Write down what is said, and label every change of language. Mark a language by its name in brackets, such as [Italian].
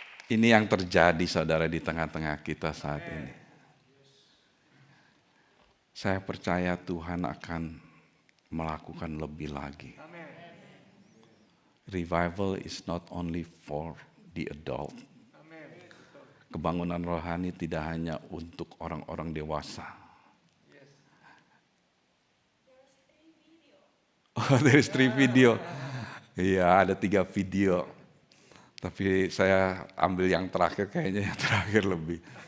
[Indonesian] Ini yang terjadi saudara di tengah-tengah kita saat ini. Saya percaya Tuhan akan melakukan lebih lagi. [English] revival is not only for the adult. [Indonesian] Kebangunan rohani tidak hanya untuk orang-orang dewasa. [English] Oh, there's 3 video. [Indonesian] Iya, ada 3 video. Tapi saya ambil yang terakhir, kayaknya yang terakhir lebih.